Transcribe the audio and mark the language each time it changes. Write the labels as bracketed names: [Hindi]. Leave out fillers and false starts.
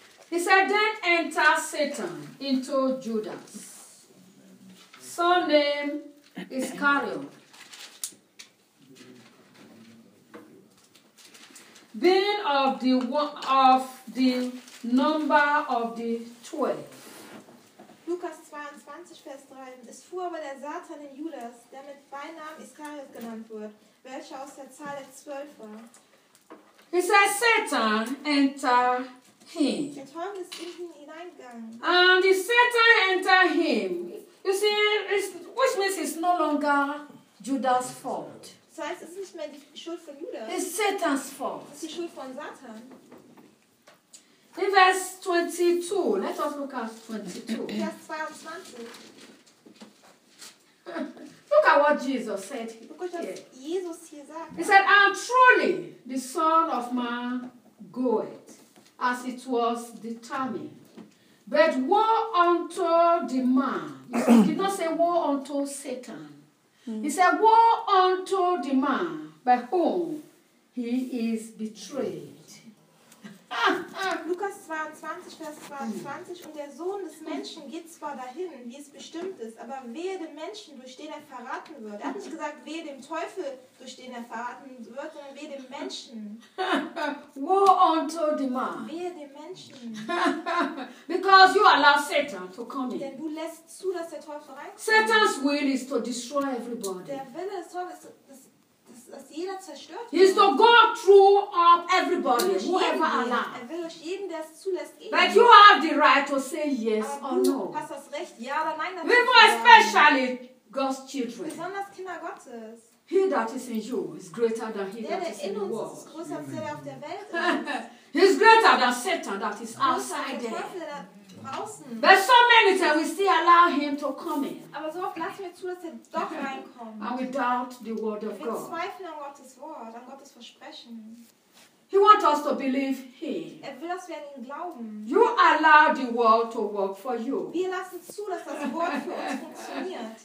[English] He said, then enter Satan into Judas. Son name is Iscariot. Being of the one of the number of the 12. [German] Lukas 22, Vers 3. Es fuhr aber der Satan in Judas, der mit Beinamen Iscariot genannt wird, welcher aus der Zahl der 12 war. [English] He said, Satan enter him. And the Satan entered him. You see, it's, which means it's no longer Judas' fault. [German] Das heißt, es ist nicht mehr die Schuld von Judas. [English] It's Satan's fault. [German] Es ist die Schuld von Satan. [English] In verse 22, let us look at 22. [German] Vers 22. [English] Look at what Jesus said here. Look what Jesus [German] hier sagt. [English] He said, I'm truly the Son of Man goeth. As it was determined. But woe unto the man. He did not say woe unto Satan. Mm. He said woe unto the man by whom he is betrayed. [German] Lukas 22, Vers 22, und der Sohn des Menschen geht zwar dahin, wie es bestimmt ist, aber wehe dem Menschen, durch den er verraten wird. Er hat nicht gesagt, wehe dem Teufel, durch den er verraten wird, sondern wehe dem Menschen. [English] Woe unto the man. [German] Wehe dem Menschen. [English] Because you allow Satan to come in. [German] Denn du lässt zu, dass der Teufel reinkommt. [English] Satan's will is to destroy everybody. [German] Der Wille des Teufels ist, dass jeder zerstört [English] wird. He is to go through up everybody, whoever allowed. [German] Er will euch jeden, der es zulässt, gehen. [English] But you have the right to say yes or no. [German] Hast das Recht, ja oder nein? [English] We more especially God's children. [German] Besonders Kinder Gottes. [English] He that is in you is greater than he [German] der [English] that is in the world. [German] Ist größer, als der auf der Welt ist. [English] He is greater than Satan that is outside [German] der [English] there. [German] Teufel, der draußen. [English] But so many times we still allow him to come in. [German] Aber so oft lassen wir zu, dass er doch reinkommt. [English] And we doubt the word of God. [German] Wir zweifeln an Gottes Wort, an Gottes Versprechen. [English] He wants us to believe him. [German] Er will, dass wir an ihn glauben. [English] You allow the world to work for you. [German] Wir lassen zu, dass das Wort für uns funktioniert.